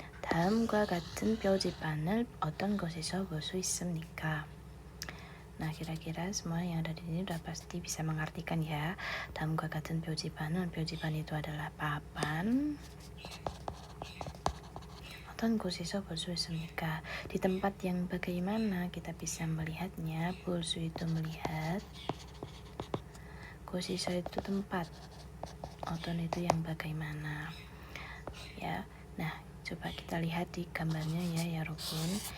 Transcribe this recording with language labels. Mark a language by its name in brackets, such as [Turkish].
[Korean] 다음과 같은 표지판을 어떤 곳에서 볼 수 있습니까? [Indonesian] Nah, kira-kira semua yang ada di sini udah pasti bisa mengartikan ya. [Korean] 다음과 같은 표지판은, 표지판 [Indonesian] itu adalah papan. [Korean] 어떤 곳에서 볼 수 있습니까? [Indonesian] Di tempat yang bagaimana kita bisa melihatnya. [Korean] 볼 수 [Indonesian] itu melihat. [Korean] 곳에서 [Indonesian] itu tempat. 어떤 itu yang bagaimana. Ya. Nah, coba kita lihat di gambarnya ya, 여러분.